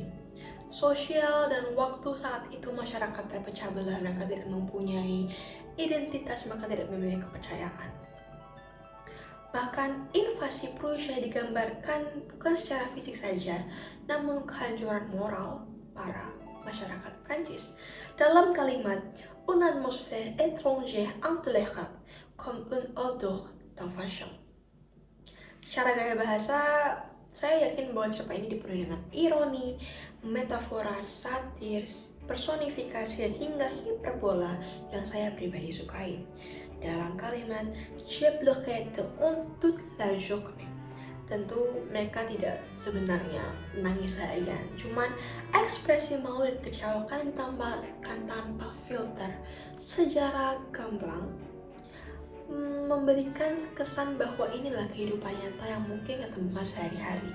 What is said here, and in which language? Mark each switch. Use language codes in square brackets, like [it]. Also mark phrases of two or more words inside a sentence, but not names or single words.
[id] Sosial dan waktu saat itu masyarakat terpecah belah, mereka tidak mempunyai identitas, maka tidak memiliki kepercayaan. Bahkan invasi Prusia digambarkan bukan secara fisik saja, namun kehancuran moral para masyarakat Prancis. Dalam kalimat [fr] une atmosphère étrangère intolérable comme une odeur d'invasion. [id] Secara gaya bahasa, saya yakin bahwa cerpen ini dipenuhi dengan ironi, metafora, satir, personifikasi, hingga hiperbola yang saya pribadi sukai. Dalam kalimat [fr] "J'ai pleuré toute la journée", [id] tentu mereka tidak sebenarnya menangis seharian, cuman ekspresi malu dan kecewa kan ditambahkan tanpa filter secara gamblang, memberikan kesan bahwa inilah kehidupan nyata yang mungkin kita temukan sehari-hari.